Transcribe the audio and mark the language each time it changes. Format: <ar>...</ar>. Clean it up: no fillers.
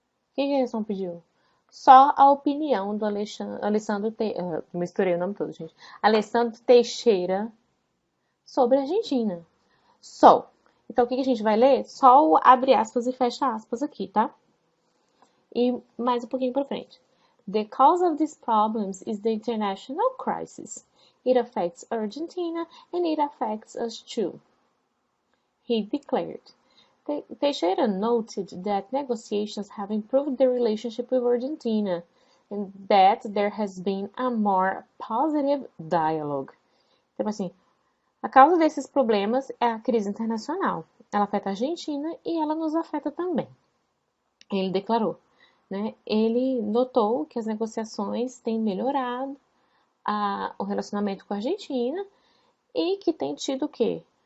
<pt>O que a questão pediu? Só a opinião do Alessandro misturei o nome todo, gente. Alessandro Teixeira sobre a Argentina. Só. Então o que a gente vai ler? Só o abre aspas e fecha aspas aqui, tá? E mais um pouquinho para frente.</pt> <en>The cause of these problems is the international crisis. It affects Argentina and it affects us too, he declared. Teixeira noted that negotiations have improved the relationship with Argentina and that there has been a more positive dialogue.</en> <pt>Então, assim, a causa desses problemas é a crise internacional. Ela afeta a Argentina e ela nos afeta também. Ele declarou. Né? Ele notou que as negociações têm melhorado o relacionamento com a Argentina e que tem tido o quê?</pt>